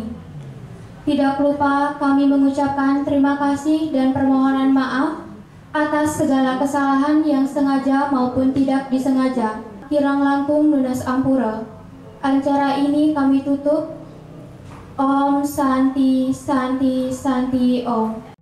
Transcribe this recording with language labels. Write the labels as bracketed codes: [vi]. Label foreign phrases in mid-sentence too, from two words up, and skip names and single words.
[id] Tidak lupa kami mengucapkan terima kasih dan permohonan maaf atas segala kesalahan yang sengaja maupun tidak disengaja. [ban] Kirang langkung lunas ampura. [id] Acara ini kami tutup. [sa] Om Santi Santi Santi Om.